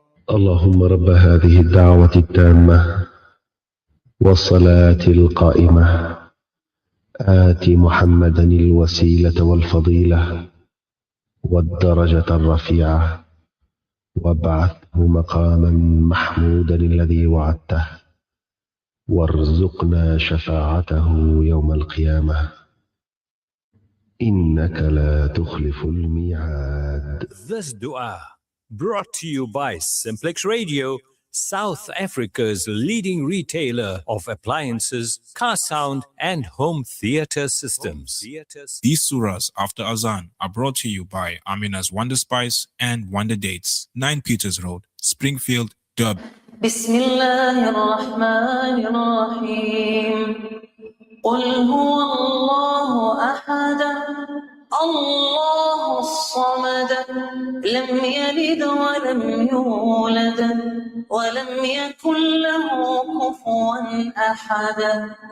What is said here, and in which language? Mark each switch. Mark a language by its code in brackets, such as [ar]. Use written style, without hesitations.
[ar] اللهم رب هذه الدعوة التامة والصلاة القائمة آت محمدا الوسيلة والفضيلة والدرجة الرفيعة وابعثه مقاما محمودا الذي وعدته وارزقنا شفاعته يوم القيامة إنك لا تخلف الميعاد. [en] This dua brought to you by Simplex Radio, South Africa's leading retailer of appliances, car sound and home theater systems. These surahs after Azan are brought to you by Amina's Wonder Spice and Wonder Dates, 9 Peters Road, Springfield, Durban. [ar] بسم الله الرحمن الرحيم قل هو الله أحد الله الصمد لم يلد ولم يولد ولم يكن له كفوا أحد